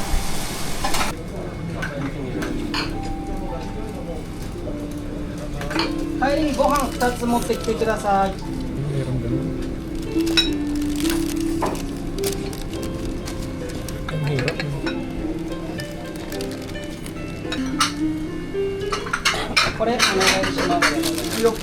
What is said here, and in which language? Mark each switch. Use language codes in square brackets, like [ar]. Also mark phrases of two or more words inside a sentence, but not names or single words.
[ja] Kainin ご飯2つ持ってきてください。 [tl] Meron ganun. Ang hirap. [ja] これお願いします。よ。